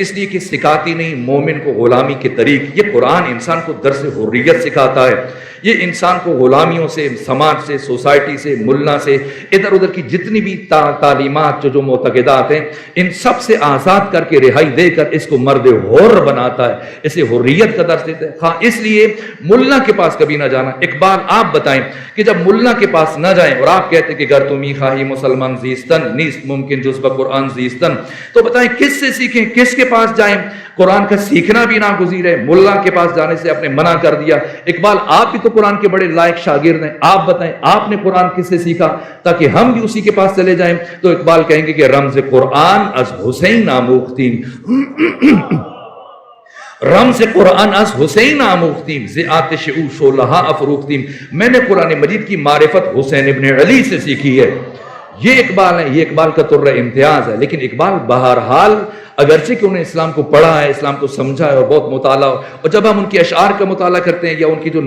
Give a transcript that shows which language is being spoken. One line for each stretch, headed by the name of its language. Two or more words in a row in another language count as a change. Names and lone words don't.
Urdu: اس لیے کہ سکھاتی نہیں مومن کو غلامی کے طریق۔ یہ قرآن انسان کو درس حریت سکھاتا ہے، یہ انسان کو غلامیوں سے، سماج سے، سوسائٹی سے، ملا سے، ادھر ادھر کی جتنی بھی تعلیمات جو معتقدات ہیں، ان سب سے آزاد کر کے، رہائی دے کر اس کو مرد حر بناتا ہے، اسے حریت کا درس دیتا ہے۔ ہاں اس لیے ملا کے پاس کبھی نہ جانا۔ اقبال آپ بتائیں کہ جب ملا کے پاس نہ جائیں، اور آپ کہتے ہیں کہ
Persian: گر تمی خواہی مسلمان زیستن نیست ممکن جز بقرآن زیستن،
Urdu: تو بتائیں کس سے سیکھیں، کس کے پاس جائیں؟ قرآن کا سیکھنا بھی ناگزیر ہے، ملا کے پاس جانے سے آپ نے منع کر دیا۔ اقبال آپ بھی تو تو قرآن کے بڑے لائق شاگرد ہیں، آپ بتائیں آپ نے قرآن کس سے سیکھا تاکہ ہم بھی اسی کے پاس چلے جائیں۔ تو اقبال کہیں گے کہ
Persian: رمز قرآن از حسین آموختیم، رمز قرآن از حسین آموختیم، ز آتش او شعلہ افروختیم،
Urdu: میں نے قرآن مجید کی معرفت حسین ابن علی سے سیکھی ہے۔ یہ اقبال ہے، یہ اقبال کا طر امتیاز ہے۔ لیکن اقبال بہرحال اگرچہ کہ انہیں اسلام کو پڑھا ہے، اسلام کو سمجھا ہے اور بہت مطالعہ، اور جب ہم ان کے اشعار کا مطالعہ کرتے ہیں یا ان کی جو